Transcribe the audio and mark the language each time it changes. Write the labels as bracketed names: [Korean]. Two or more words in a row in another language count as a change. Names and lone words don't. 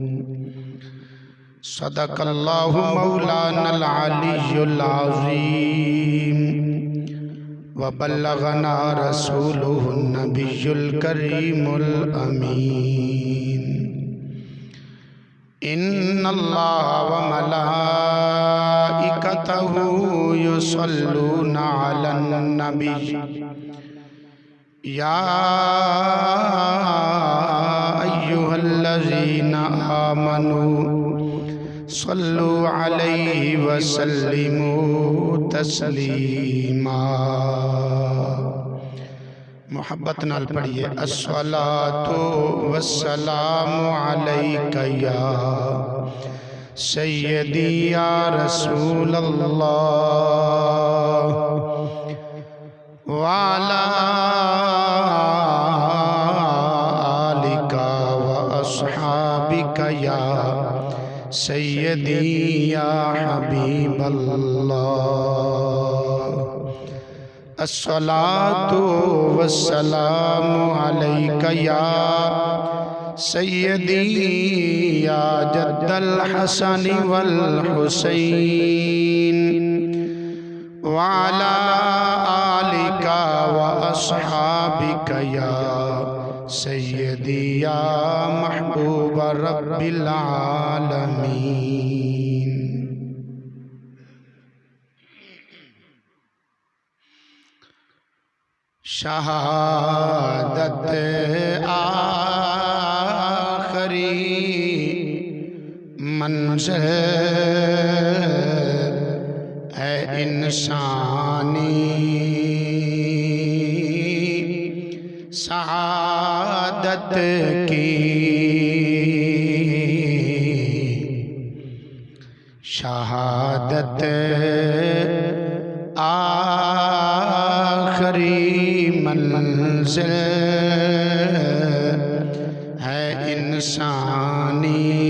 [Arabic] صدق الله مولانا العلي العظيم وبلغنا رسوله النبي الكريم الأمين إن الله وملائكته يصلون على النبي يا أيها الذين آمنوا صلوا عليه وسلموا تسليما. [Punjabi] محبت نال پڑھیے [Arabic] الصلاة والسلام عليك يا سيدي يا رسول الله وعلى آلك وأصحابك يا سيدي يا حبيب الله الصلاة والسلام عليك يا سيدي يا جد الحسن والحسين وعلى آلك وأصحابك يا سيدي يا محبوب رب العالمين. [Urdu] شہادت آخری منزل ہے انسانی شہادت کی شہادت آخری منزل ہے انسانی